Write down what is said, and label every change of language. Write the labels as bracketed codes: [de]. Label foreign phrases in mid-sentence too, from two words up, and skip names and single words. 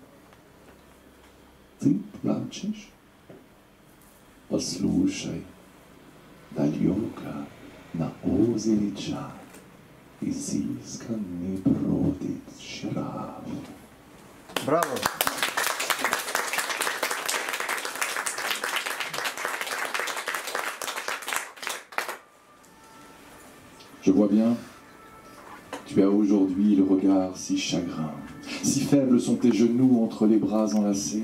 [ru] Ты плачешь? Послушай, далеко на озере Чад изысканный бродит жираф. Браво! [fr] Je vois bien, tu as aujourd'hui le regard si chagrin, si faibles sont tes genoux entre les bras enlacés.